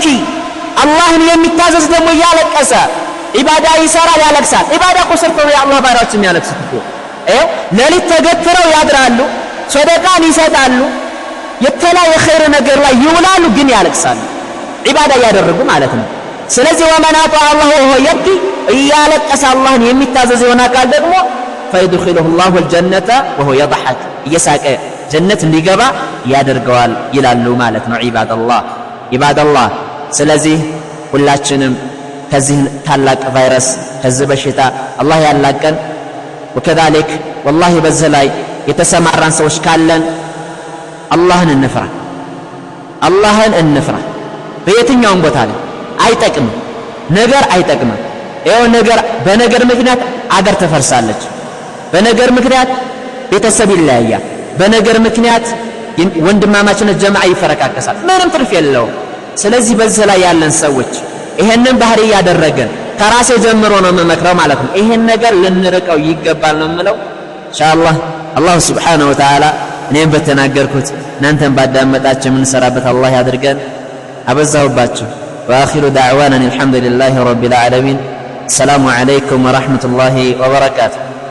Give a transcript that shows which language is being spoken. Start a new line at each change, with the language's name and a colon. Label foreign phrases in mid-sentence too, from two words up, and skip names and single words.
Amharic: አላህን የሚታዘዝ ደግሞ እያለቀሰ ኢባዳ ይሰራል ያለቅሳል። ኢባዳ እኮ ሰርተው የአላህ ባሪያዎች የሚያለቅሱት እኮ ሌሊት ተገትረው ያድራሉ፣ ሰደቃን ይሰጣሉ፣ የተለያየ ኸይር ነገር ላይ ይውላሉ፣ ግን ያለቅሳሉ ኢባዳ እያደረጉ ማለት ነው። ስለዚህ
Arabic: ومن أطاع الله وهو يبكي
Amharic: እያለቀሰ አላህን የሚታዘዝ የሆነ አካል ደግሞ
Arabic: فيدخله الله الجنة وهو يضحك
Amharic: እየሳቀ ጀነት እንዲገባ ያደርገዋል ይላሉ ማለት ነው። ዒባደላህ ስለዚህ ሁላችንም ከዚህ ታላቅ ቫይረስ ከዚህ በሽታ አላህ ያላቀን
Arabic: وكذلك والله
Amharic: በዘላይ የተሰማራን ሰዎች ካለን አላህን እንፍራ በየትኛውም ቦታ ላይ አይጠቅም ነገር አይጠቅምም ይሄው ነገር በነገር ምክንያት አገር ተፈርሳለች በነገር ምክንያት ቤተሰብ ይለያያል በነገር ምክንያት ወንድማማችነት ጀማዓ ይፈረካከሳል ምንም ትርፍ የለውም ስለዚህ በዚህ ላይ ያለን ሰዎች ይሄንን ባህሪ ያደረገን ከራሴ ጀምሮ ነው መመክረው ማለት ነው ይሄን ነገር ልንርቀው ይገባል ነው የምለው ኢንሻአላህ አላህ
Arabic: سبحانه وتعالى
Amharic: እኔም በተናገርኩት እናንተም ባዳመጣችሁ ምን ሰራበት አላህ ያድርገን አበዛውባችሁ
Arabic: واخر دعوانا الحمد لله رب العالمين السلام عليكم ورحمة الله وبركاته